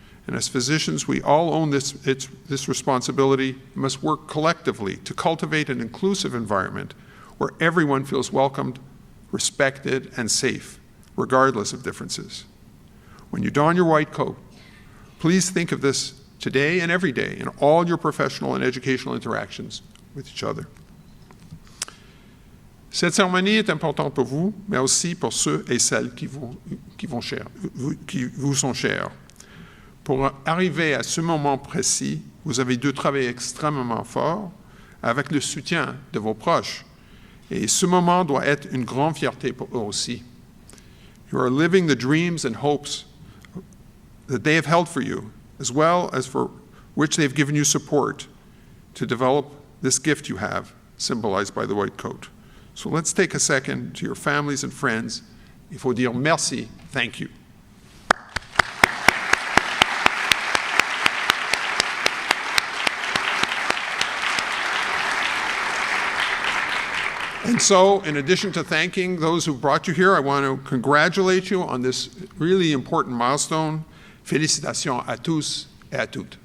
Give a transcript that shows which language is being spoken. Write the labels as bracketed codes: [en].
[en] And as physicians, we all own this responsibility and must work collectively to cultivate an inclusive environment where everyone feels welcomed, respected, and safe, regardless of differences. When you don your white coat, please think of this today and every day in all your professional and educational interactions with each other. [fr] Cette cérémonie est importante pour vous, mais aussi pour ceux et celles qui vous sont chers. Pour arriver à ce moment précis, vous avez dû travailler extrêmement fort avec le soutien de vos proches. Et ce moment doit être une grande fierté pour eux aussi. [en] You are living the dreams and hopes that they have held for you, as well as for which they've given you support to develop this gift you have, symbolized by the white coat. So let's take a second to your families and friends. [fr] Il faut dire merci, [en] thank you. And so, in addition to thanking those who brought you here, I want to congratulate you on this really important milestone. [fr] Félicitations à tous et à toutes.